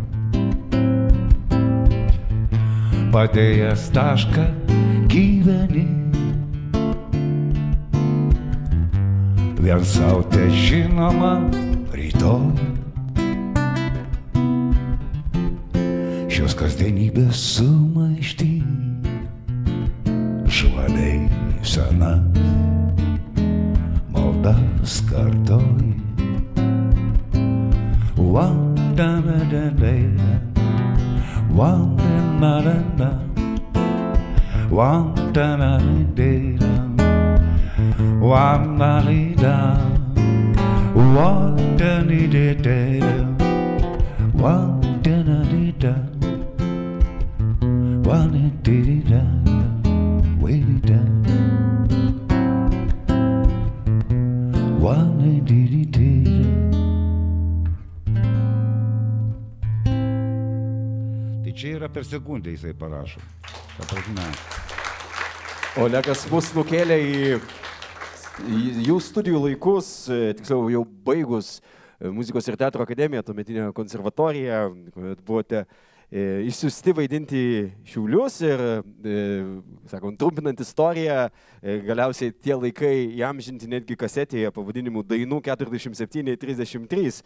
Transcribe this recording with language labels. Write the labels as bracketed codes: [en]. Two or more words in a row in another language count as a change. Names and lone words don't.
[lt] Padėjęs tašką gyveni, vien savo te žinoma rytoj. Šios kasdienybės sumaišti žvaliai senas maldas kartoj. Wanda-da-da-da, wanda-da-da-da, wanda-da-da-da, wanda-da-da, wanda-da-da-da, wanda-da-da-da, wanda-da-da-da, wanda-da-da-da, wanda-da-da-da. Tai čia yra per sekundę jisai parašo. Ta prasme. Olegas mus nukėlė į jų studijų laikus, tiksliau jau baigus muzikos ir teatro akademiją, tuometinę konservatoriją, kuomet buvote išsiųsti vaidinti Šiaulius ir, sakom, trumpinant istoriją, galiausiai tie laikai įamžinti netgi kasetėje pavadinimu Dainų 4733.